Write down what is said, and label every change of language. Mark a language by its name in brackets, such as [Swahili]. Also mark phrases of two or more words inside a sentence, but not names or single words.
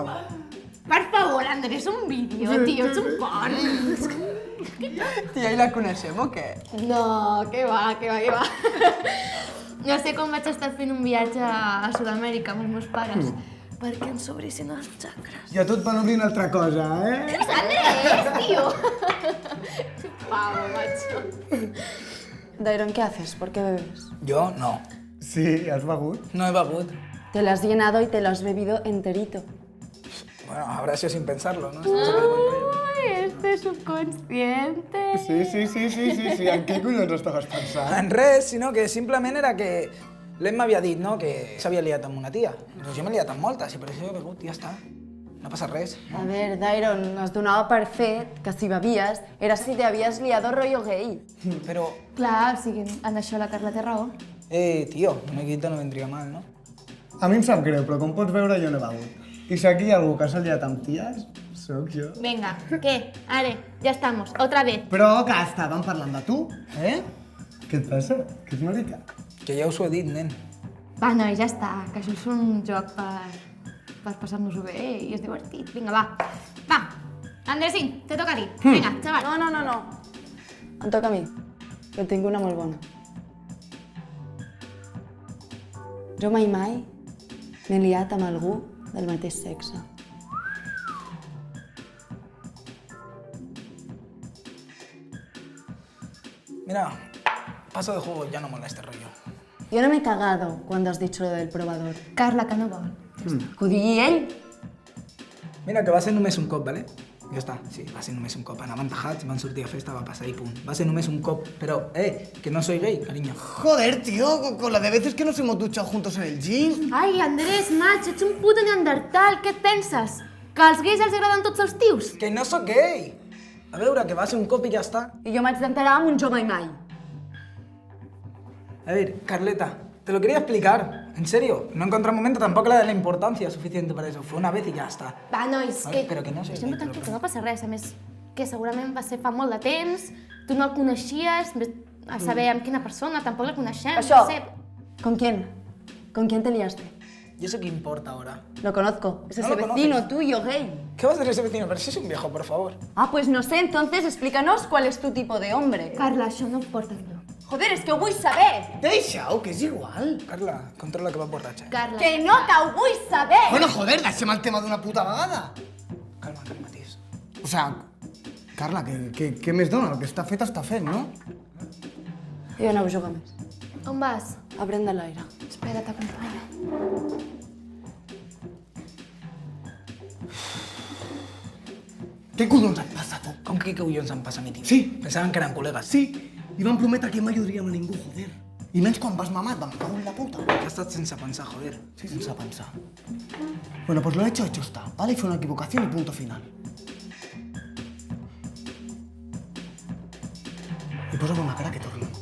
[Catalan] Per favor, Andrés, un vídeo, tio, ets un porc. Tia, i la coneixem o què? No, que va. No sé com vaig estar fent un viatge a Sud-amèrica amb els meus pares perquè ens obrissin els xacres. I a tu et van obrint altra cosa, Andrés, tio! [Spanish] Pavo, macho. Dairon, ¿qué haces? ¿Por qué bebes? [Catalan] Jo, no. Sí, has begut? No he begut. [Spanish] Te lo has llenado y te lo has bebido enterito. Bueno, habrá sido sin pensarlo, ¿no? No sé qué te cuento yo. Ai, este subconsciente. Sí. [Catalan] En què collons estaves pensant? En res, sinó que simplement era que l'Em m'havia dit, no?, que s'havia liat amb una tia. Doncs jo m'he liat amb moltes i per això he begut i ja està. No passa res, [Spanish] A [Catalan] no? ver, Dairon, es donava per fet que si bevies era [Spanish] si te habías liado rollo gay. [Catalan] Però, Clar, o sigui, en això la Carla té raó. [Spanish] tio, una quita no vendria mal, no? [Catalan] A mi em sap greu, però com pots veure jo no he begut. I si aquí hi ha algú que s'ha liat amb ties, sóc jo. [Spanish] Venga, ¿qué? Are, ya estamos, otra vez. [Catalan] Però que estàvem parlant de tu, Què et passa? Que ets marica? Que ja us ho he dit, nen. Va, noi, ja està, que això és un joc per passar-nos-ho bé i és divertit. Vinga, va. Va, Andresín, [Spanish] te toca a ti. [Catalan] Vinga, xaval. No. Em toca a mi, que tinc una molt bona. Jo mai m'he liat amb algú del mateix sexe. Mira, [Spanish] paso de juego, ya no mola este rollo. [Catalan] Jo no m'he [Spanish] cagado cuando has dicho lo del probador. [Catalan] Carla, que no vol. Que ho digui ell. Mira, que va ser només un cop, ¿vale? Ja està, sí, va ser només un cop. Anaven tajats, van sortir a festa, va passar i punt. Va ser només un cop, però, [Spanish] que no soy gay, cariño. Joder, tío, con la de veces que nos hemos duchado juntos en el gym. [Catalan] Ai, Andrés, macho, ets un puto neandertal. Què et penses? Que als gais els agraden tots els tios? Que no sóc gay! A veure, que va ser un cop i ja està. I jo m'haig d'enterar amb un jo mai. [Spanish] A ver, Carleta, te lo quería explicar. En serio, no encontré un momento, tampoco le da la importancia suficiente para eso. Fue una vez y ya está. [Catalan] Va, nois, Vale, que... però que no sé, Deixem-ho [Spanish] te lo [Catalan] tranquil, que no passa res. A més, que segurament va ser fa molt de temps, tu no el coneixies, vés a saber amb quina persona, tampoc la coneixem, Això. no sé. [Spanish] ¿Con quién? ¿Con quién te liaste? ¿Y eso qué importa ahora? Lo conozco. Es No ese lo vecino conoces. tuyo gay. ¿Qué va a hacer ese vecino? Pero si es un viejo, por favor. Ah, pues no sé. Entonces explícanos cuál es tu tipo de hombre. [Catalan] Carla, això no ho porta enlloc. Joder, es que ho vull saber. Deixa-ho, que és igual. Carla, controla que va borratxa. Carla. Que no, que ho vull saber. Bueno, joder, deixem el tema d'una puta vegada. Calma, tis. [Spanish] O sea, [Catalan] Carla, què més dona? El que està fet, no? Jo no ho jugo més. On vas? A prendre l'aire. Espera, t'acompanyo. Què collons et passa, tu? Com que collons em passa a mi, tio? Sí. Pensaven que eren col·legues. Sí, i van prometre que mai odiaríem a ningú, joder. I menys quan vas mamat, vam cago en la puta. Ja està. contestat sense pensar, joder. Sí, sense pensar. [Spanish] Bueno, pues lo hecho está, ¿vale? Y fue una equivocación y punto final. [Catalan] Y posa'm una cara que torno.